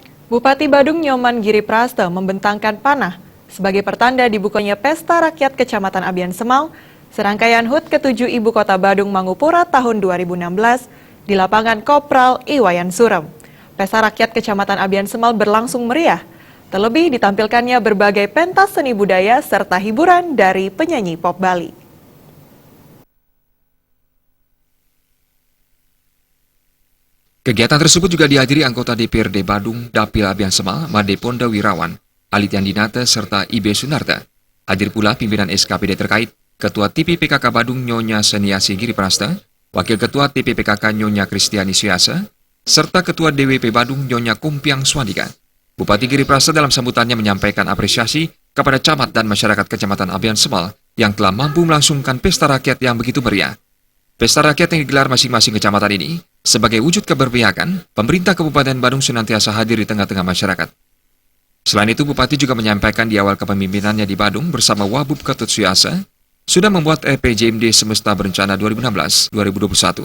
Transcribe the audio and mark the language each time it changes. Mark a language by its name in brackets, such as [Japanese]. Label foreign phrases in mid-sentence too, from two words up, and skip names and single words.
[Indonesian] Bupati Badung Nyoman Giripraste membentangkan panah sebagai pertanda dibukanya Pesta Rakyat Kecamatan Abian Semal, serangkaian HUT ke-7 Ibu Kota Badung Mangupura tahun 2016 di lapangan Kopral Iwayan Surem. Pesta Rakyat Kecamatan Abian Semal berlangsung meriah, terlebih ditampilkannya berbagai pentas seni budaya serta hiburan dari penyanyi pop Bali. Kegiatan tersebut juga dihadiri anggota DPRD Badung, Dapil Abian Semal, Made Ponda Wirawan, Alitian Dinata, serta IB Sunarta. Hadir pula pimpinan SKPD terkait, Ketua TPPKK Badung Nyonya Seniasi Giripraste, Wakil Ketua TPPKK Nyonya Kristiani Syasa, serta Ketua DWP Badung Nyonya Kumpiang Swadika. Bupati Giripraste dalam sambutannya menyampaikan apresiasi kepada camat dan masyarakat Kecamatan Abian Semal yang telah mampu melangsungkan pesta rakyat yang begitu meriah. Pesta rakyat yang digelar masing-masing kecamatan ini sebagai wujud keberpihakan, pemerintah Kabupaten Badung senantiasa hadir di tengah-tengah masyarakat. Selain itu, Bupati juga menyampaikan di awal kepemimpinannya di Badung bersama Wabub Ketut Syasa sudah membuat RPJMD Semesta Berencana 2016-2021.